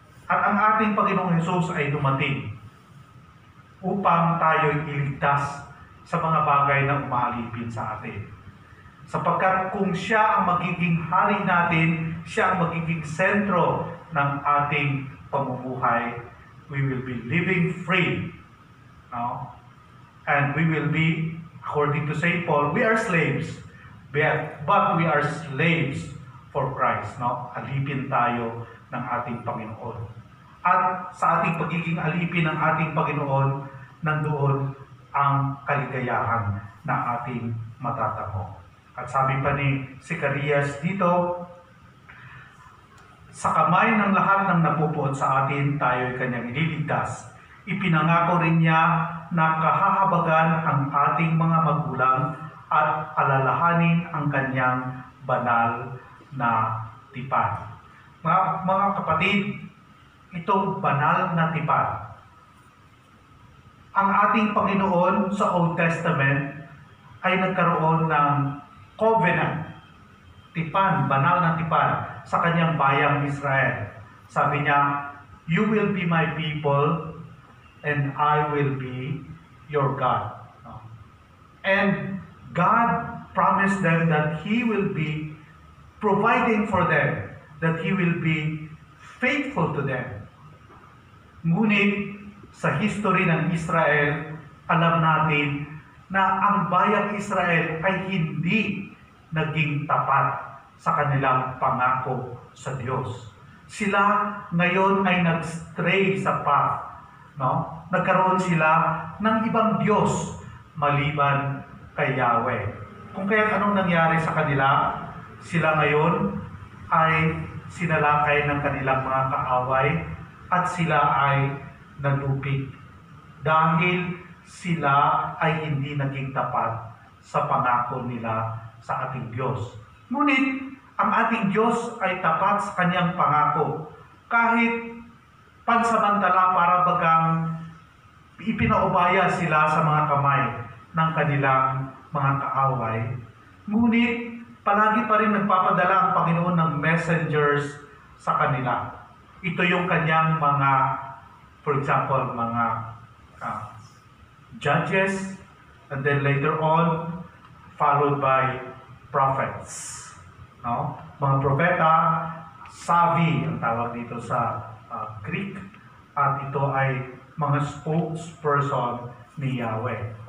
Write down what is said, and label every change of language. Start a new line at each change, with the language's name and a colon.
Filipino: At ang ating Panginoong Hesus ay dumating upang tayo'y iligtas sa mga bagay na umaalipin sa atin. Sapagkat kung siya ang magiging hari natin, siya ang magiging sentro ng ating pamumuhay,
English: we will be living free. No? And we will be, according to St. Paul, we are slaves, but we are slaves for Christ.
Filipino: No? Alipin tayo ng ating Panginoon. At sa ating pagiging alipin ng ating Panginoon, nandoon ang kaligayahan na ating matatamo. At sabi pa ni Zacarias dito, sa kamay ng lahat ng napupuot sa atin, tayo'y kanyang ililigtas. Ipinangako rin niya na kahahabagan ang ating mga magulang at alalahanin ang kanyang banal na tipan. Mga kapatid, itong banal na tipan, ang ating Panginoon sa Old Testament ay nagkaroon ng covenant, tipan, banal na tipan sa kanyang bayang Israel. Sabi niya,
English: "You will be my people and I will be your God." And God promised them that He will be providing for them, that He will be faithful to them.
Filipino: Ngunit sa history ng Israel, alam natin na ang bayang Israel ay hindi naging tapat sa kanilang pangako sa Diyos. Sila ngayon ay nag-stray sa path. No? Nagkaroon sila ng ibang Diyos maliban kay Yahweh. Kung kaya anong nangyari sa kanila, sila ngayon ay sinalakay ng kanilang mga kaaway at sila ay nalupig dahil sila ay hindi naging tapat sa pangako nila sa ating Diyos. Ngunit ang ating Diyos ay tapat sa kanyang pangako kahit pansamantala para bagang ipinaubaya sila sa mga kamay ng kanilang mga kaaway. Ngunit palagi pa rin nagpapadala ang Panginoon ng messengers sa kanila. Ito yung kanyang mga,
English: for example, mga judges, and then later on, followed by prophets. No?
Filipino: Mga propeta, savi ang tawag dito sa Greek, at ito ay mga spokesperson ni Yahweh.